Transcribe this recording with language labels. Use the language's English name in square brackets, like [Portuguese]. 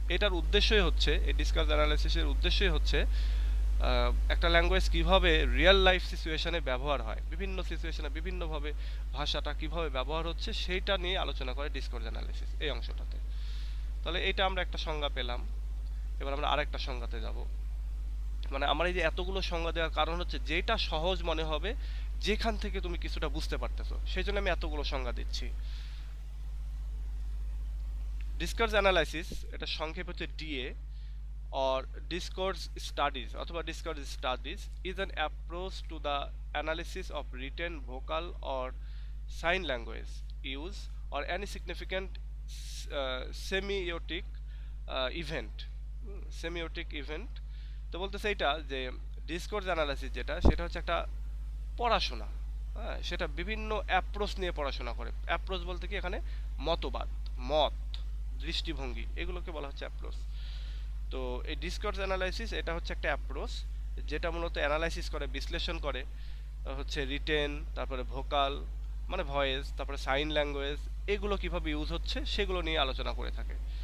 [Bangla] এটার উদ্দেশ্যই হচ্ছে, এই ডিসকার্স অ্যানালাইসিসের উদ্দেশ্যই হচ্ছে একটা ল্যাঙ্গুয়েজ কিভাবে রিয়েল লাইফ সিচুয়েশনে ব্যবহার হয়, বিভিন্ন সিচুয়েশনে বিভিন্নভাবে ভাষাটা কিভাবে ব্যবহার হচ্ছে সেইটা নিয়ে আলোচনা করে ডিসকার্স অ্যানালাইসিস এই অংশটাতে। তাহলে এটা আমরা একটা সংজ্ঞা পেলাম। এবার আমরা আরেকটা সংজ্ঞাতে যাব। মানে আমার এই যে এতগুলো সংজ্ঞা দেওয়ার কারণ হচ্ছে যেটা সহজ মনে হবে, যেখান থেকে তুমি কিছুটা বুঝতে পারতেছো, সেই জন্য আমি এতগুলো সংজ্ঞা দিচ্ছি। ডিসকার্স অ্যানালাইসিস এটা সংক্ষেপ হচ্ছে ডিএ, [English] or discourse studies [Bangla] অথবা [English] discourse studies is an approach to the analysis of written, vocal or sign language use or any significant semiotic event, semiotic event। [Bangla] তো বলতেছে এটা যে ডিসকোর্স অ্যানালাইসিস সেটা হচ্ছে একটা পড়াশোনা। হ্যাঁ, সেটা বিভিন্ন অ্যাপ্রোচ নিয়ে পড়াশোনা করে। অ্যাপ্রোচ বলতে কি এখানে মতবাদ, মত, দৃষ্টিভঙ্গি, এগুলোকে বলা হচ্ছে অ্যাপ্রোচ। তো এই ডিসকোর্স অ্যানালাইসিস এটা হচ্ছে একটা অ্যাপ্রোচ যেটা মূলত অ্যানালাইসিস করে, বিশ্লেষণ করে হচ্ছে রিটেন, তারপরে ভোকাল মানে ভয়েস, তারপরে সাইন ল্যাঙ্গুয়েজ, এগুলো কিভাবে ইউজ হচ্ছে সেগুলো নিয়ে আলোচনা করে থাকে।